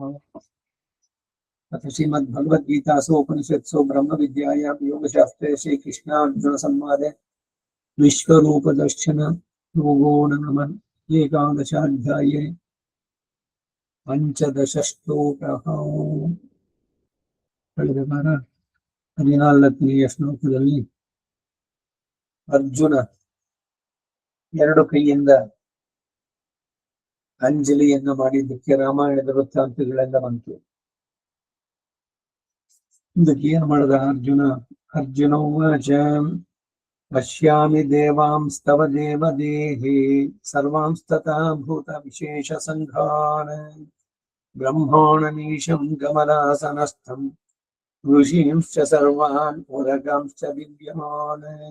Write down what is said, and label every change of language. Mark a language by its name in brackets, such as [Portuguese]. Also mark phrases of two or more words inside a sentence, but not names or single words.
[Sanskrit] अथ श्रीमद्भगवद्गीतासु उपनिषत्सु ब्रह्मविद्यायां योगशास्त्रे श्रीकृष्णार्जुन संवादे विश्वरूपदर्शन योगो नाम एकादशाध्याये पंचदशश्लोकः। [Kannada] ಕಳೆದ ವಾರ 14ನೇ ಶ್ಲೋಕದಲ್ಲಿ ಅರ್ಜುನ ಎರಡು ಕೈಯಿಂದ ಅಂಜಲಿಯನ್ನು ಮಾಡಿದ್ದಕ್ಕೆ ರಾಮಾಯಣದ ವೃತ್ತಾಂತಗಳೆಲ್ಲ ಬಂತು. ಇದಕ್ಕೆ ಏನ್ ಮಾಡಿದ [Sanskrit] ಅರ್ಜುನ ಉವಾಚ ಪಶ್ಯಾಮಿ ದೇವಾಂಸ್ತವ ದೇವದೇಹೇ ಸರ್ವಾಂಸ್ತಥಾ ಭೂತ ವಿಶೇಷ ಸಂಘಾನ್ ಬ್ರಹ್ಮಾಣಮೀಶಂ ಕಮಲಾಸನಸ್ಥಂ ಋಷೀಂಶ್ಚ ಸರ್ವಾನ್ ಉರಗಾಂಶ್ಚ ದಿವ್ಯಮಾನ್.